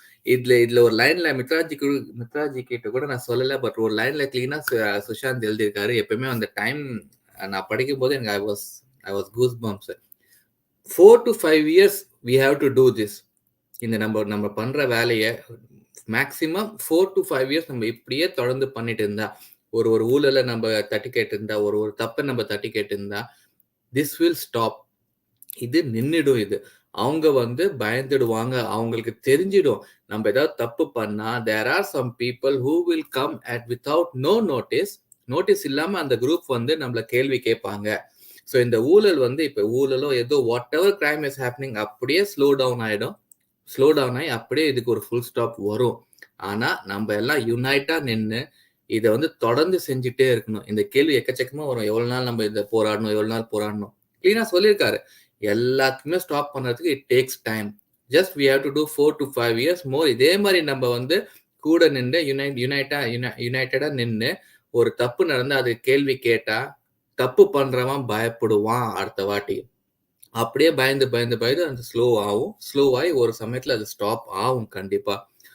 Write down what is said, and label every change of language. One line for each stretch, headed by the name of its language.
Tamil: இதுல ஒரு லைன்ல மித்ராஜி கிட்ட கூட நான் சொல்லல, பட் ஒரு லைன்ல கிளீனா சுஷாந்த் எழுதியிருக்காரு. எப்பவுமே அந்த டைம் நான் படிக்கும் போது எனக்கு
English: I was goosebumps. 4 to 5 years we have to do this.
Tamil: இந்த நம்ம பண்ற வேலையை மேக்சிமம் 4 to 5 years நம்ம இப்படியே தொடர்ந்து பண்ணிட்டு இருந்தா, ஒரு ஊழல நம்ம தட்டி கேட்டு இருந்தா, ஒரு தப்பை நம்ம தட்டி கேட்டு இருந்தா,
English: this will stop.
Tamil: இது நின்னுடும். இது அவங்க வந்து பயந்துடுவாங்க. அவங்களுக்கு தெரிஞ்சிடும் நம்ம ஏதாவது தப்பு பண்ணா
English: there are some people who will come without no notice
Tamil: இல்லாம அந்த குரூப் வந்து நம்மள கேள்வி கேட்பாங்க. ஸோ இந்த ஊழல் வந்து இப்ப ஊழலோ ஏதோ
English: whatever crime is happening
Tamil: அப்படியே ஸ்லோ டவுன் ஆகி அப்படியே இதுக்கு ஒரு ஃபுல் ஸ்டாப் வரும். ஆனா நம்ம எல்லாம் யுனைட்டா நின்று இதை வந்து தொடர்ந்து செஞ்சுட்டே இருக்கணும். இந்த கேள்வி எக்கச்சக்கமா வரும், எவ்வளவு நாள் நம்ம இதை போராடணும். கிளீனா சொல்லியிருக்காரு, எல்லாத்துக்குமே ஸ்டாப் பண்றதுக்கு
English: It takes time. Just we have to do 4 to 5 years more.
Tamil: இதே மாதிரி நம்ம வந்து கூட நின்று யுனைட்டடா நின்று ஒரு தப்பு நடந்து அது கேள்வி கேட்டா தப்பு பண்றவன் பயப்படுவான். அடுத்த வாட்டி அப்படியே பயந்து அந்த ஸ்லோ ஆகி ஒரு சமயத்துல அது ஸ்டாப் ஆகும் கண்டிப்பா.